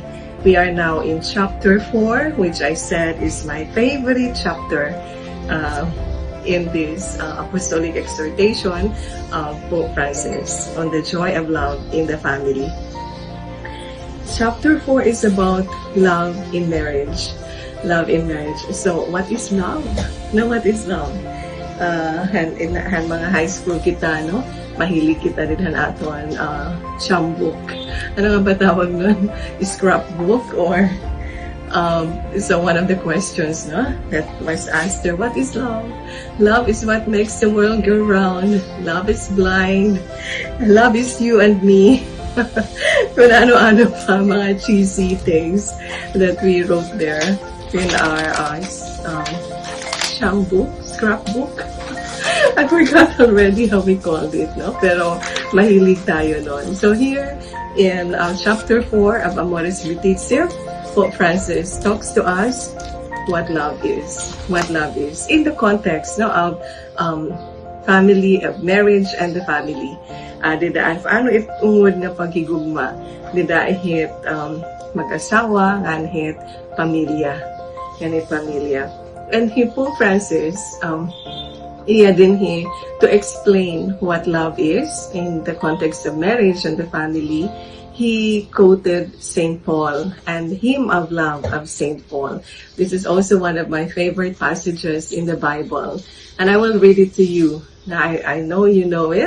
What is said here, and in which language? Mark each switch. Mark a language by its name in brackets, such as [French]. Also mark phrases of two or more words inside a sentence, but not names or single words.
[English] We are now in chapter 4, which I said is my favorite chapter in this apostolic exhortation of Pope Francis on the joy of love in the family. Chapter 4 is about love in marriage. Love in marriage. So, what is love? No, what is love? [Waray] Han mga [English] high school [Waray] kita, no? Mahilig kita din han aton chambuk. [Filipino] Ano nga ba tawag nun? [English] Scrapbook or so one of the questions, no, that was asked there, what is love? Love is what makes the world go round. Love is blind. Love is you and me. [Filipino] Kung ano-ano pa mga [English] cheesy things that we wrote there in our scrapbook. I forgot already how we called it, no? [Filipino] Pero mahilig tayo nun. [English] So here in chapter 4 of Amores Letizia, Pope Francis talks to us what love is. What love is in the context, no, of family, of marriage and the family. [Waray] Dida ano itungod nga paghigugma, dida ihit mag-asawa, nganhit pamilya. [English] And Pope Francis, [Waray] iya din [English] to explain what love is in the context of marriage and the family. He quoted St. Paul and Hymn of Love of St. Paul. This is also one of my favorite passages in the Bible. And I will read it to you. Now, I know you know it.